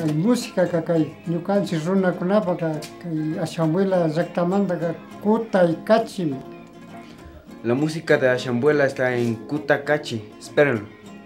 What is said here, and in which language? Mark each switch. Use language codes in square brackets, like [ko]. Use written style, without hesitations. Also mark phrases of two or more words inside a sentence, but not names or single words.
[qu] música kay ñukanchik runakunapa kay Ashambuela llaqtamanta Kutaykachi. [es] La música de Ashambuela está en Kutakachi. Espérenlo.